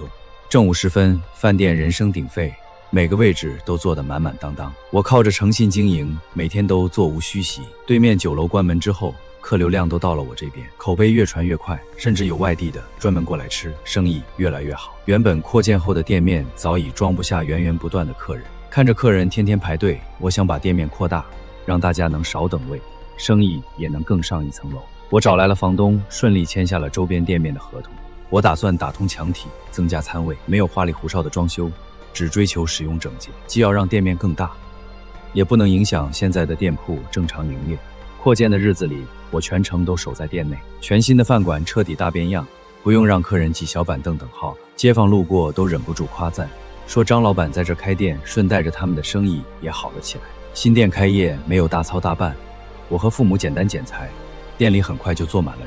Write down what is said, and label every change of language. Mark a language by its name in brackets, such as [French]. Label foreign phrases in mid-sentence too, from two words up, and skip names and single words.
[Chinese] 正午時分，飯店人聲鼎沸，每個位置都坐得滿滿當當。我靠着誠信經營，每天都座無虛席。對面酒樓關門之後，客流量都到了我這邊，口碑越傳越快，甚至有外地的專門過來吃，生意越來越好。原本擴建後的店面早已裝不下源源不斷的客人，看着客人天天排隊，我想把店面擴大，讓大家能少等位，生意也能更上一層楼。我找来了房東，順利簽下了周邊店面的合同。我打算打通牆體，增加餐位，没有花裡胡哨的裝修，只追求使用整潔，既要讓店面更大，也不能影響现在的店鋪正常營業。擴建的日子裡，我全程都守在店內，全新的飯館徹底大變樣，不用讓客人擠小板凳等號，街坊路過都忍不住誇讚，說張老板在這開店，順帶着他們的生意也好了起來。新店開業沒有大操大辦，我和父母簡單剪裁，店裡很快就坐滿了人。